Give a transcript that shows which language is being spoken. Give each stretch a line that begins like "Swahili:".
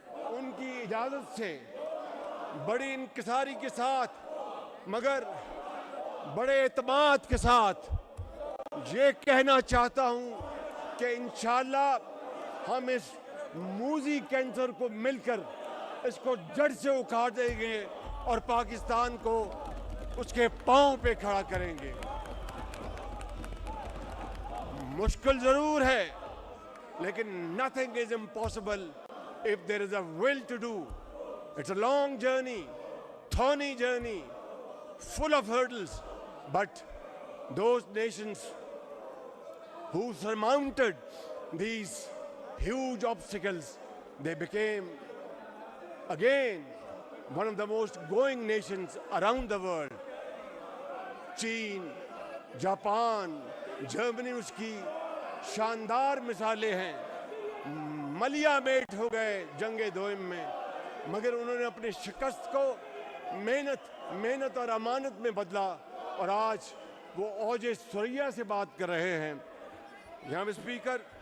Urdu: ان کی اجازت سے بڑی انکساری کے ساتھ مگر بڑے اعتماد کے ساتھ یہ کہنا چاہتا ہوں کہ انشاءاللہ ہم اس موذی کینسر کو مل کر اس کو جڑ سے اکھاڑ دیں گے اور پاکستان کو اس کے پاؤں پہ کھڑا کریں گے۔ مشکل ضرور ہے لیکن
English: nothing is impossible if there is a will to do. It's a long journey, thorny journey, full of hurdles, but those nations who surmounted these huge obstacles, they became again one of the most growing nations around the world.
Urdu: Chain, Japan, Germany اس کی شاندار مثالیں ہیں، ملیا meat ہو گئے جنگ دوئم میں، مگر انہوں نے اپنی شکست کو محنت اور امانت میں بدلا اور آج وہ اوج ثریا سے بات کر رہے ہیں۔ جناب اسپیکر،